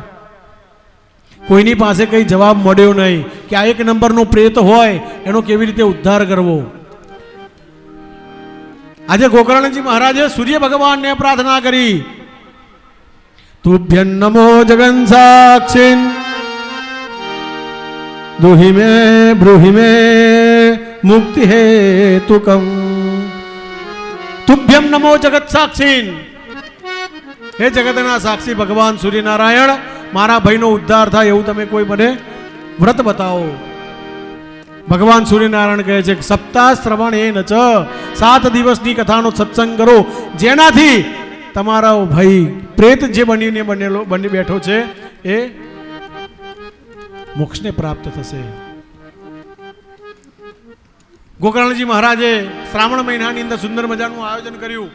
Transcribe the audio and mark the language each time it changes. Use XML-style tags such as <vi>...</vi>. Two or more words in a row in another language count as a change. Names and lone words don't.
<gu>કોઈની પાસે કંઈ જવાબ મળ્યો નહીં કે આ 1 નંબરનો પ્રેત હોય એનો કેવી રીતે ઉદ્ધાર કરવો. આજે ગોકર્ણજી મહારાજે સૂર્ય ભગવાનને પ્રાર્થના કરી,</gu> <sa>तुभ्यं नमो जगन साक्षिन दुहि में ब्रूहि में मुक्ति हेतुकम तुभ्यम नमो जगत साक्षी</sa> <gu>હે જગતના સાક્ષી ભગવાન સૂર્યનારાયણ મારા ભાઈનો ઉદ્ધાર થા એવં તમે કોઈ મને વ્રત બતાઓ। ભગવાન સૂર્યનારાયણ કહે છે સપ્તાહ શ્રવણ એ ન ચ 7 દિવસની કથાનો સત્સંગ કરો જેનાથી તમારો ભાઈ પ્રેત જે બનીને બની બેઠો છે એ મોક્ષને પ્રાપ્ત થશે। ગોકર્ણજી મહારાજે શ્રાવણ મહિનાની અંદર સુંદર મજાનું આયોજન કર્યું।</gu>